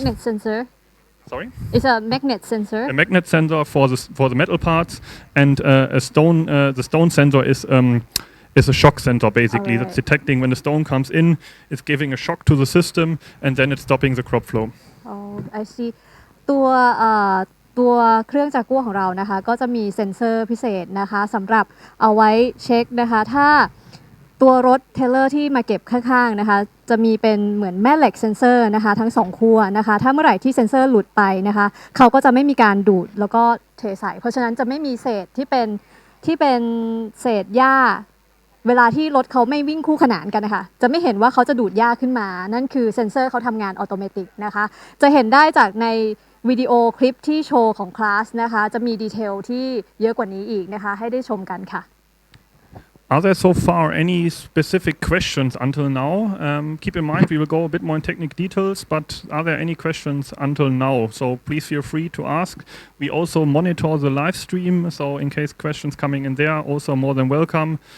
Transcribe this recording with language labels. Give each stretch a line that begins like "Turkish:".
English: Magnet sensor. Sorry? It's a magnet sensor. A magnet sensor for the metal parts, and the stone sensor is a shock sensor basically. Alright. That's detecting when the stone comes in, it's giving a shock to the system, and then it's stopping the crop flow. Oh, I see.
Thai: ตัวเครื่องจักรกั้วของเรานะคะก็จะมีเซ็นเซอร์พิเศษนะคะสำหรับเอาไว้เช็คนะคะถ้าตัวรถเทเลอร์ที่มาเก็บข้างๆนะคะจะมีเป็นเหมือนแม่เหล็กเซ็นเซอร์นะคะทั้ง2ขั้วนะคะถ้าเมื่อไหร่ที่เซ็นเซอร์หลุดไปนะคะเขาก็จะไม่มีการดูดแล้วก็เทใส่เพราะฉะนั้นจะไม่มีเศษที่เป็นเศษหญ้าเวลาที่รถเขาไม่วิ่งคู่ขนานกันนะคะจะไม่เห็นว่าเขาจะดูดหญ้าขึ้นมานั่นคือเซ็นเซอร์เขาทำงานอัตโนมัตินะคะจะเห็นได้จากในวิดีโอคลิปที่โชว์ของ CLAAS นะคะจะมีดีเทลที่เยอะกว่านี้อีกนะคะให้ได้ชมกันค่ะ
English: Are there so far any specific questions until now? Keep in mind we will go a bit more in technical details, but are there any questions until now? So please feel free to ask. We also monitor the live stream, so in case questions coming in there, also more than welcome.